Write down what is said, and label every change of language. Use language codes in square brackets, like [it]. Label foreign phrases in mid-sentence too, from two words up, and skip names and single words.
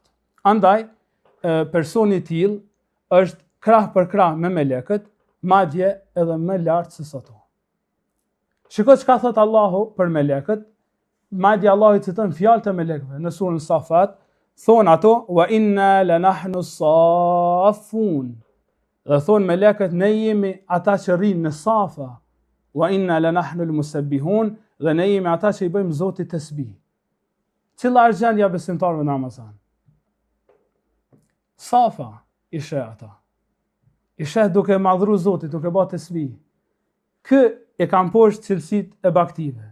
[sq] Andaj, personi i tillë është krah për krah me melekët, madje edhe më lart se ato. Shikoj çka thot Allahu për melekët, madje Allahu citon fjalët e melekëve në surën Safat, thonë ato, [ar] وإنا لنحن الصافون. [sq] Dhe thonë melekët, ne jemi ata që rrinë në safa, [ar] وإنا لنحن المسبحون, [sq] dhe ne jemi ata që i bëjmë Zotit tasbih. Cila është gjendja besimtarëve në Ramazan? Safa i sheh ata. I sheh duke madhru Zotit, duke bërë tasbih. Kë e kanë poshtë cilësitë e baktive.